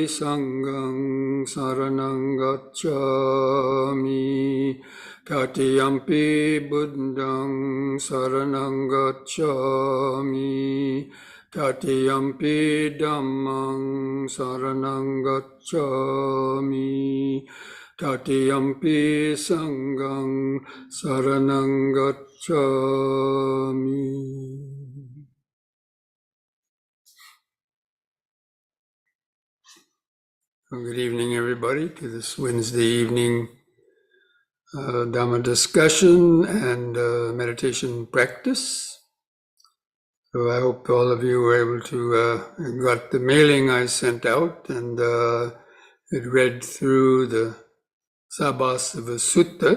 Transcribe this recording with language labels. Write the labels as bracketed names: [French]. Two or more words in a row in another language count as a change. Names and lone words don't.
[Pali] sanghang saranang gacchami, tatiyampi buddhang saranang gacchami, tatiyampi dhammang saranang gacchami, tatiyampi sanghang saranang gacchami. [English] Well, good evening, everybody, to this Wednesday evening Dhamma discussion and meditation practice. So I hope all of you were able to got the mailing I sent out and it read through the Sabhasava Sutta.